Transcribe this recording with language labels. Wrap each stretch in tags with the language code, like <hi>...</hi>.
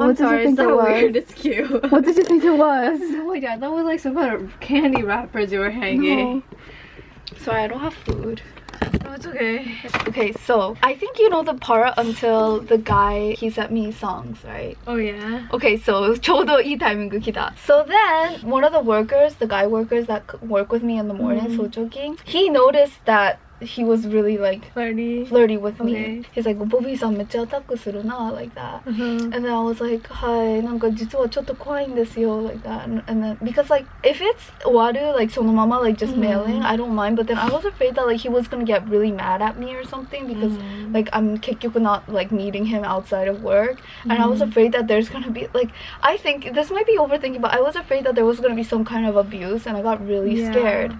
<en>What did you think it was? Weird. It's cute. What did you think it was? Oh my god, that was like some kind of candy wrappers you were hanging. No. Sorry, I don't have food. Oh, it's okay. Okay, so I think you know the part until the guy, he sent me songs, right? Oh yeah. Okay, so</en> <ja>ちょうどいいタイミング来た.</ja> <en>So then one of the workers, the guy workers that work with me in the morning, sojoking, he noticed that he was really like flirty with me. He's like, Bobby-san</en> <ja>めっちゃアタックするな</ja> <en>like that. And then I was like,</en> <ja>はいなんか実はちょっと怖いんですよ</ja> <en>like that. And then because like if it's waru like そのまま like just mailing, I don't mind. But then I was afraid that like he was gonna get really mad at me or something because like I'm 結局 not like meeting him outside of work. And I was afraid that there's gonna be like, I think this might be overthinking, but I was afraid that there was gonna be some kind of abuse, and I got really scared.</en>